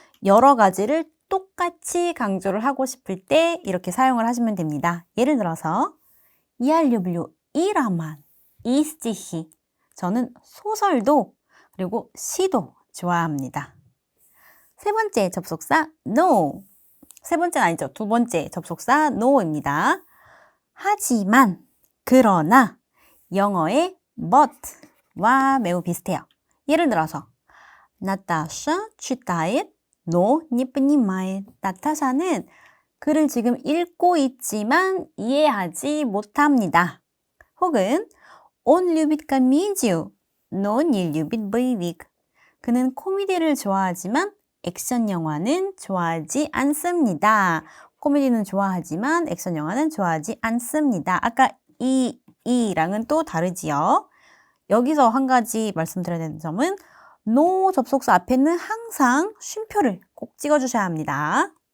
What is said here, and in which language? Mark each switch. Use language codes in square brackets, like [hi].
[ko] 여러 가지를 똑같이 강조를 하고 싶을 때 이렇게 사용을 하시면 됩니다. 예를 들어서 [ru] Я люблю и роман, и стихи. [ko] 저는 소설도 그리고 시도 좋아합니다. 세 번째 접속사 no. 세 번째는 아니죠. 두 번째 접속사 no입니다. 하지만, 그러나 영어의 but와 매우 비슷해요. 예를 들어서 [ru] 나타샤 читает, но не понимает. [ko] 나타샤는 글을 지금 읽고 있지만 이해하지 못합니다. [ru] 혹은 он любит комедию, но не любит боевик. [ko] 그는 코미디를 좋아하지만 액션 영화는 좋아하지 않습니다. 코미디는 좋아하지만 액션 영화는 좋아하지 않습니다. 아까 이랑은 또 다르지요. 여기서 한 가지 말씀드려야 되는 점은 no 접속사 앞에는 항상 쉼표를 꼭 찍어주셔야 합니다.